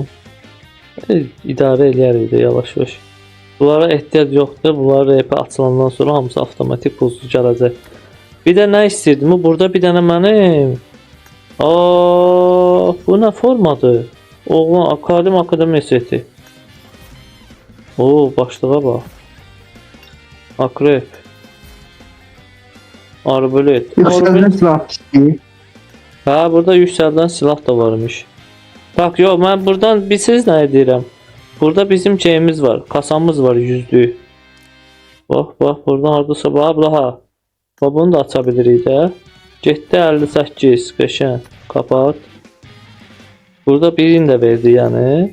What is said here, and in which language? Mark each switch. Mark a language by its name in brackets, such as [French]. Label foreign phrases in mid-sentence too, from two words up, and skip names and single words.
[Azerbaijani] İdarə eləyərik də yavaş-yavaş. Bunlara ehtiyac yoxdur. Bunlar RP açılandan sonra hamısı avtomatik pulsuz gələcək. Bir də nə istəyirdim? Burada bir dənə mənim. Aa, bu nə formadır? Oğlan akademi seti. Oo, başlığa bax. Akrep. Arbalet. [Turkish] Yükselden silah istiyor. [Azerbaijani] Ha, burada yüksəldən silah da varmış. [Turkish] Bak, [Azerbaijani] yox, mən buradan bilsiniz nə edirəm? Burada bizim şeyimiz var. Kasamız var, 100'lük. Bax, buradan hardasa bax, ha. Bax, bunu da aça bilirik də. Getdi 58, qəşəng. Kapat. Burada birini də verdi, yəni.